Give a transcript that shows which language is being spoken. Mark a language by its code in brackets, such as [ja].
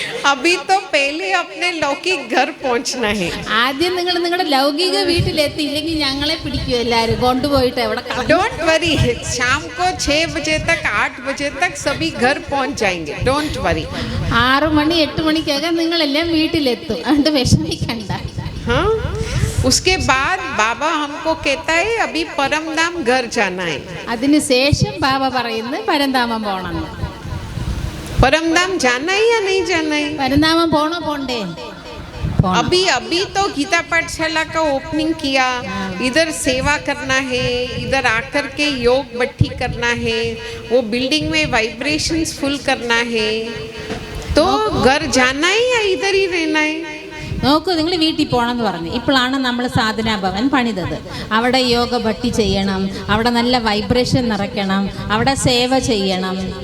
[hi] अभी तो पहले अपने लौकिक घर पहुंचना है. [ml] ആദ്യം നിങ്ങൾ നിങ്ങളുടെ ലൗകിക വീട്ടിലെത്തിയില്ലെങ്കിൽ ഞങ്ങളെ പിടിക്കും എല്ലാവരും കൊണ്ടുപോയിട്ട് എവിടെ. [en] don't worry, [hi] शाम को 6 बजे तक 8 बजे तक सभी घर पहुंच जाएंगे. [en] Don't worry. [ml] 6 മണി 8 മണിക്കകം നിങ്ങളെല്ലാം വീട്ടിലെത്തും. അതുകൊണ്ട് വിഷമിക്കണ്ട. [hi] हाँ, उसके बाद बाबा हमको कहता है अभी परमधाम घर जाना है. [ml] അതിനുശേഷം ബാബ പറയുന്നത് പരന്താമം പോകണം. [hi] परमधाम जाना है या नहीं जाना है? [ml] പരന്താമം പോണോ പോണ്ടേ? [hi] अभी तो गीता पाठशाला का ओपनिंग किया. इधर सेवा करना है, इधर आकर के योग भट्टी करना है, वो बिल्डिंग में वाइब्रेशंस फुल करना है. तो घर जाना है या इधर ही रहना है? [ml] നോക്കൂ, നിങ്ങൾ വീട്ടിൽ പോകണമെന്ന് പറഞ്ഞു. ഇപ്പോഴാണ് നമ്മൾ സാധനാ ഭവൻ പണിതത്. അവിടെ യോഗ ഭട്ടി ചെയ്യണം, അവിടെ നല്ല വൈബ്രേഷൻ നിറയ്ക്കണം, അവിടെ സേവ ചെയ്യണം.